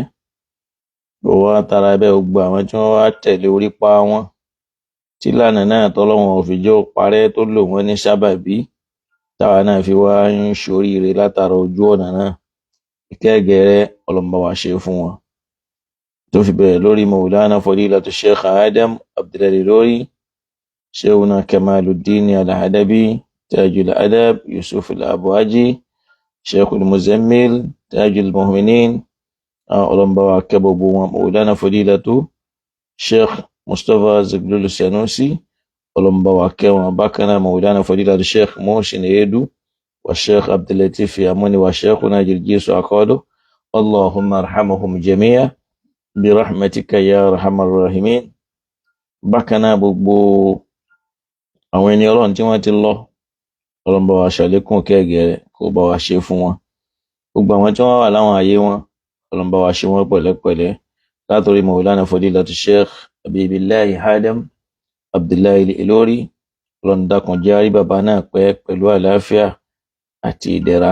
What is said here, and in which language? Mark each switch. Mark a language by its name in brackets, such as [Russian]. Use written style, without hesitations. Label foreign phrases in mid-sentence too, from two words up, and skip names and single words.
[Yoruba] Gbogbo wa tara bẹ́ẹ̀ gbogbo àwọn tí wọ́n wá tẹ̀lé orí pa wọn tí lànà náà tọ́lọ́run ò fi jẹ́ ó parẹ́, tó lò wọ́n ní sábàbí táwa náà fi wá ń ṣoríire látara ojú ọ̀nà náà. Ìkẹ́gẹ̀rẹ́ Ọlọ́run bá wa ṣe fún wọn. Tó fi bẹ̀rẹ̀ lórí Maulana Fadilatu Sheikh Adam Abdullahi lórí Sheikhuna Kamaluddin Al-Adabi Tajul Adab Yusuf Al-Abuaji Sheikhul Muzammil Tajul Mu'minin. Ọlọ́run bá wa kẹ́ gbogbo wọn. Maulana Fadilatu Sheikh Mustapha Zaglul Sanusi, Ọlọ́run bá wa kẹ́ wọn. Bákan náà Maulana Fadilatu Sheikh Mohsin Edu wa Sheikh Abdulatif Yamuni wa Sheikhuna Jirjisu Akodo. [Arabic] اللهم ارحمهم جميعا برحمتك يا أرحم الراحمين. [Yoruba] Bákan náà gbogbo àwọn ẹni Ọlọ́run tí wọ́n ti lọ, Ọlọ́run bá wa ṣàlékún kẹ́gẹ̀rẹ́ kó bá wa ṣe fún wọn. Gbogbo àwọn tí wọ́n wà láwọn ayé wọn, Ọlọ́run bá wa ṣe wọ́n pẹ̀lẹ́pẹ̀lẹ́. Látòrí Maulana Fadilatu Sheikh Habibillahi Adam Abdullahi Ilori, Ọlọ́run dákun jẹ́ á rí bàbá náà pẹ́ pẹ̀lú àlàáfíà àti ìdẹ̀ra.